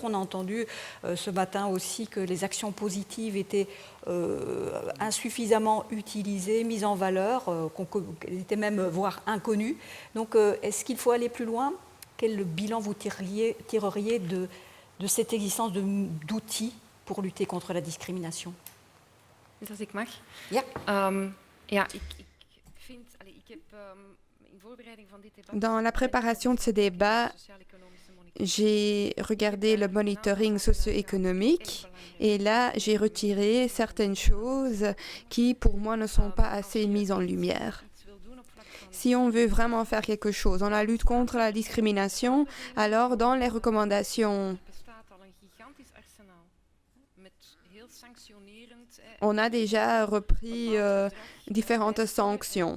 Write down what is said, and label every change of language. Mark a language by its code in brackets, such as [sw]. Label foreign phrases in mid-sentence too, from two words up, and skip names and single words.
[fr] On a entendu ce matin aussi que les actions positives étaient insuffisamment utilisées, mises en valeur, qu'elles étaient même voire inconnues. Donc est-ce qu'il faut aller plus loin? Quel bilan vous tireriez de cette existence d'outils pour lutter contre la discrimination? [nl] Dus als ik mag. Ja. Ja, ik vind... ik heb in voorbereiding van dit debat... [fr] Dans la préparation de ce débat, j'ai regardé le monitoring socio-économique et là, j'ai retiré certaines choses qui, pour moi, ne sont pas assez mises en lumière. Si on veut vraiment faire quelque chose dans la lutte contre la discrimination, alors dans les recommandations, on a déjà repris différentes sanctions.